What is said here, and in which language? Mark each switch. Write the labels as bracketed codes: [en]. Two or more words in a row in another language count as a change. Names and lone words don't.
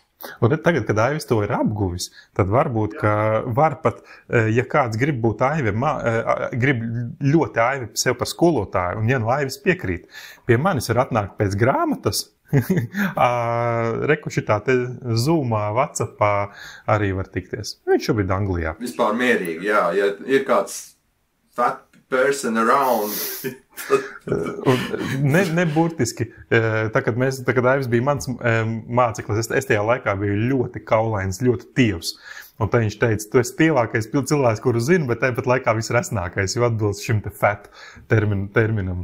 [lv] Un tagad, kad Aivis to ir apguvis, tad varbūt, ka var pat, ja kāds grib būt grib ļoti Aivi sev par skolotāju, un ja nu Aivis piekrīt, pie manis var atnākt pēc grāmatas, Reku šitā te Zoomā, WhatsAppā arī var tikties. Viņš šobrīd Anglijā. Vispār mierīgi, jā. Ja ir kāds [en] fat person around. [lv] ne burtiski. Kad Aivis bija mans māceklis, es tajā laikā biju ļoti kaulains, ļoti tievs. Un tad viņš teica, tu esi tievākais cilvēks, kuru zinu, bet tāpat laikā visresnākais, jo atbilst šim te fat terminam.